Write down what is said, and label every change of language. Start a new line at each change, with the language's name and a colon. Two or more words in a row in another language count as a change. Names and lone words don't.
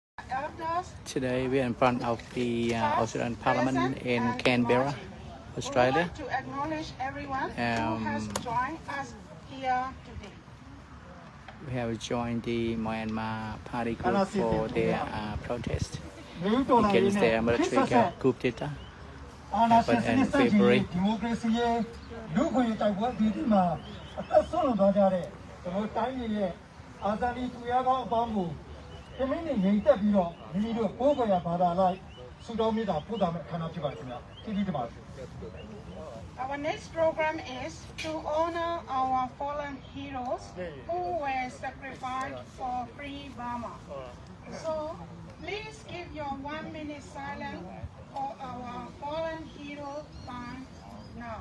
English: elders, Today we are in front of the Australian Parliament present in and Canberra, emerging. We would Australia. like to acknowledge everyone who has joined us here today. We have joined the Myanmar party group for their protest
Burmese: မြို့တော်လာရေး
English: against
Burmese: နဲ့
English: the
Burmese: ခေတ်
English: military
Burmese: ဆက်ဆက်
English: coup d'etat
Burmese: အာဏာရှင်
English: happened
Burmese: စန
English: in
Burmese: စ်စန့်ကျင်ရေး
English: February.
Burmese: ဒီမိုကရေစီရေးလူ့ခွင့်ရေးတိုက်ပွဲအသီးသီးမှာအသက်ဆုံးလွန်သွားကြတဲ့ကျွန်တော်တိုင်းပြည်ရဲ့အာဇာနည်သူရကောင်းအပေါင်းကိုတမင်းနဲ့ငြိမ်သက်ပြီးတော့မိမိတို့ကိုယ်ကိုယ်ရဘာသာလိုက်ဆုတောင်းမေတ္တာပို့တာမဲ့အခမ်းအနားဖြစ်ပါခင်ဗျာကျေးဇူးတင်ပါတယ်
English: Our next program is to honor our fallen heroes who were sacrificed for free Burma. So please give your 1 minute silence for our fallen hero band now.